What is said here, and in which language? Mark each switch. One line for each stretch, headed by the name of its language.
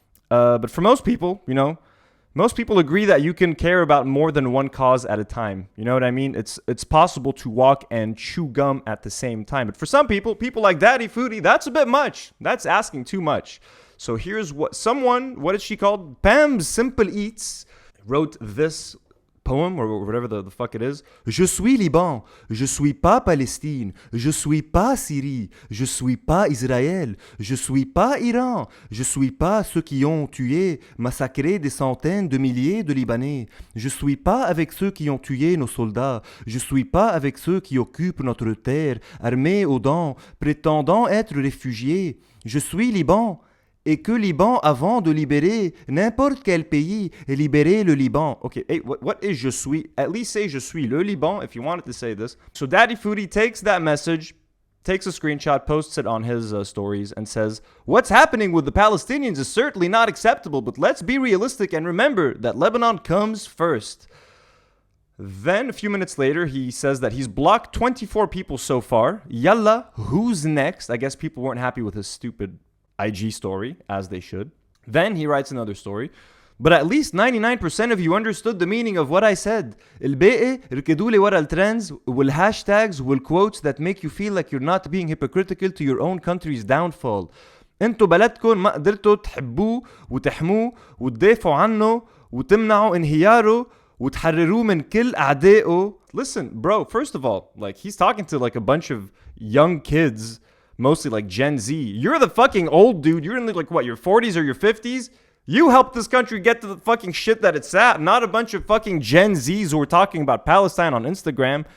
English: But for most people, most people agree that you can care about more than one cause at a time. You know what I mean? It's possible to walk and chew gum at the same time. But for some people like Daddy Foody, that's a bit much. That's asking too much. So here's what is she called? Pam Simple Eats wrote this poem, or whatever the fuck it is.
French: Je suis Liban, je suis pas Palestine, je suis pas Syrie, je suis pas Israël, je suis pas Iran, je suis pas ceux qui ont tué, massacré des centaines de milliers de Libanais, je suis pas avec ceux qui ont tué nos soldats, je suis pas avec ceux qui occupent notre terre, armés aux dents, prétendant être réfugiés, je suis Liban. Et que Liban avant de libérer n'importe quel pays et libérer le Liban.
English: Okay, hey, what is
French: je suis?
English: At least say
French: je suis le Liban
English: if you wanted to say this. So Daddy Foody takes that message, takes a screenshot, posts it on his stories and says, what's happening with the Palestinians is certainly not acceptable, but let's be realistic and remember that Lebanon comes first. Then a few minutes later, he says that he's blocked 24 people so far. Yalla, who's next? I guess people weren't happy with his stupid IG story, as they should. Then he writes another story. But at least 99% of you understood the meaning of what I said.
Arabic: الباقي ركضوا لي ورا
English: الtrends والhashtags والquotes that make you feel like you're not being hypocritical to your own country's downfall.
Arabic: انتوا بلدكم ما قدرتوا تحبوه وتحموه وتدافعوا عنه وتمنعوا انهياره وتحرروه من كل أعدائه.
English: Listen, bro, first of all, like he's talking to like a bunch of young kids, mostly like Gen Z. You're the fucking old dude. You're in like what, your 40s or your 50s? You helped this country get to the fucking shit that it's at, not a bunch of fucking Gen Zs who are talking about Palestine on Instagram.